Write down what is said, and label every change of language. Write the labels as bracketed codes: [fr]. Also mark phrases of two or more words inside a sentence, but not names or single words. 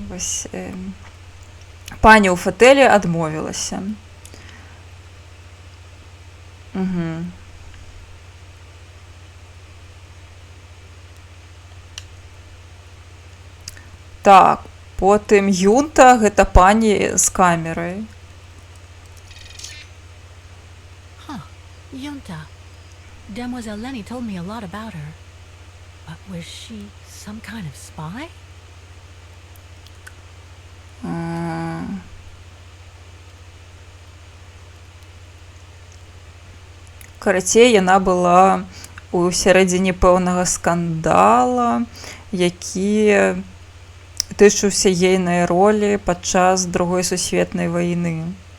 [be] Вось пані ў фатэлі адмовілася. Угу. Так, потым Юнта, гэта пані з камерай. Yunta. [en] Demoiselle Lenny told me a lot about her. But was she some kind of spy? [be] Карацей, яна была у сярэдзіне пэўнага скандала, які тычыўся ейнай ролі падчас Другой сусветнай вайны.